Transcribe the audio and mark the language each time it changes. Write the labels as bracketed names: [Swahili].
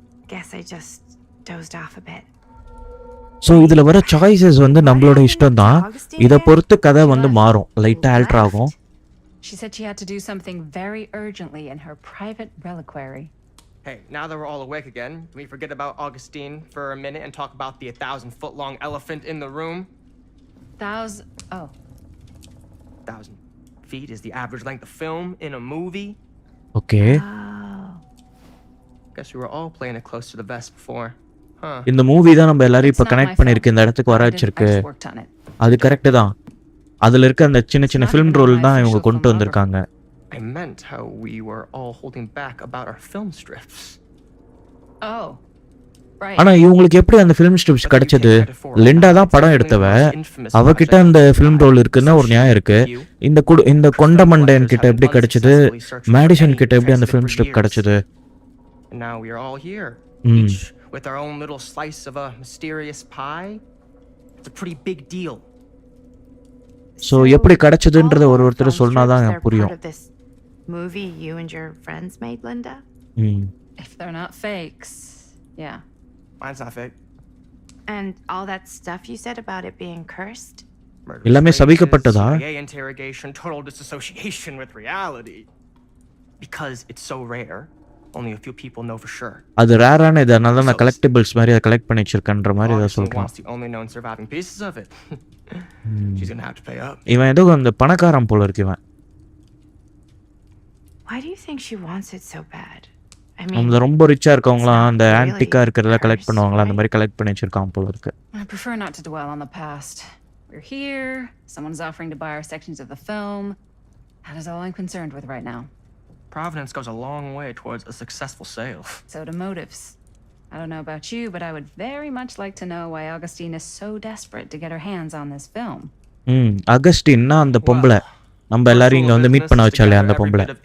[English] Guess I just dozed off a bit. [Tamil] So இதில் வர choices வந்து நம்மளோட இஷ்டம் தான். இதை பொறுத்து கதை வந்து மாறும், லைட்டாக ஆல்ட்ரு ஆகும். [English] She said she had to do something very urgently in her private reliquary. Hey, now that we're all awake again, can we forget about Augustine for a minute and talk about the 1,000-foot-long elephant in the room? 1,000 feet is the average length of film in a movie. [Tamil] Okay. [English] Guess we were all playing it close to the vest before, huh? [Tamil] இந்த movie தான் நம்ம எல்லாரும் இப்போ connect பண்ணியிருக்கு, இந்த இடத்துக்கு வர வச்சிருக்கு. அது கரெக்டு தான். அதில் இருக்க அந்த சின்ன சின்ன ஃபிலிம் ரோல் தான் இவங்க கொண்டு வந்திருக்காங்க. [English] I meant how we were all holding back about our film strips. Oh, right. [Tamil] ஆனால் இவங்களுக்கு எப்படி அந்த ஃபிலிம் ஸ்ட்ரிப்ஸ் கிடைச்சது? லிண்டா தான் படம் எடுத்தவ, அவகிட்ட அந்த ஃபிலிம் ரோல் இருக்குன்னா ஒரு நியாயம் இருக்கு. இந்த கொண்டமண்டன் கிட்ட எப்படி கிடைச்சது? மேடிசன் கிட்ட எப்படி அந்த ஃபிலிம் ஸ்ட்ரிப் கிடைச்சது? [English] And now we are all here, each with our own little slice of a mysterious pie. It's a pretty big deal. [Tamil] So எப்படி கிடைச்சதுன்றத ஒருத்தர் சொன்னாதான் புரியும். [English] Movie you and your friends made, Linda? If they're not fakes, yeah. Mine's not fake. And all that stuff you said about it being cursed? [Tamil] எல்லாமே சபிக்கப்பட்டதா? [English] CIA interrogation, total disassociation with reality. Because it's so rare, only a few people know for sure. [Tamil] அது ரேரான இது, அதனால நான் கலெக்டிபிள்ஸ் மாதிரி அதை collect பண்ணி வச்சிருக்கேன்ற மாதிரி ஏதோ சொல்றான். [English] The only known surviving pieces of it. She's gonna have to pay up. [Tamil] இவன் ஏதோ அந்த பணக்காரன் போல இருக்கு இவன். [English] Why do you think she wants it so bad? I mean, [Tamil] அவங்க ரொம்ப ரிச்சா இருக்கவங்களாம் அந்த ஆன்டிக்கா இருக்கிறதெல்லாம் கலெக்ட் பண்ணுவாங்களா, அந்த மாதிரி கலெக்ட் பண்ணி வச்சிருக்கான் போல இருக்கு. [English] I prefer not to dwell on the past. We're here. Someone's offering to buy our sections of the film. That is all I'm concerned with right now. Providence goes a long way towards a successful sale. So do motives. I don't know about you, but I would very much like to know why Augustine is so desperate to get her hands on this film. [Tamil] அகஸ்டின்னா அந்த பொம்பளை நம்ம எல்லாரும் இங்க வந்து meet பண்ண வச்சாலே அந்த பொம்பளை.